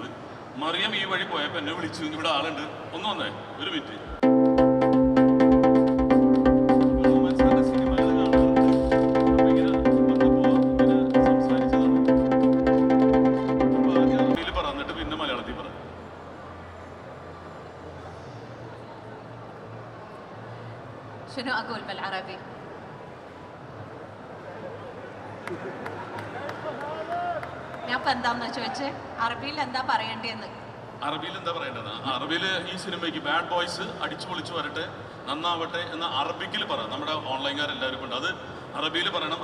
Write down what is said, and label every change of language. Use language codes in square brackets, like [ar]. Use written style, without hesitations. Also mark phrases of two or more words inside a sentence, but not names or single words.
[ml] മറിയം ഈ വഴി പോയപ്പോൾ എന്നെ വിളിച്ചു, ഇവിടെ ആളുണ്ട്, ഒന്ന് വന്നേ, ഒരു മിനിറ്റ്. പറഞ്ഞിട്ട് പിന്നെ മലയാളത്തിൽ പറ. [ar] شنو أقول بالعربي؟ [ml] ഞാൻ ഇപ്പം എന്താന്ന് ചോദിച്ചേ, അറബിയിൽ എന്താ പറയേണ്ടതെന്ന്. അറബിയിൽ എന്താ പറയേണ്ടത്? അറബിയിൽ ഈ സിനിമയ്ക്ക് ബാഡ് ബോയ്സ് അടിച്ചു പൊളിച്ചു വരട്ടെ, നന്നാവട്ടെ എന്ന അറബിക്കിൽ പറ. നമ്മുടെ ഓൺലൈൻകാരെല്ലാവരും ഉണ്ട്. അത് അറബിയിൽ പറയണം.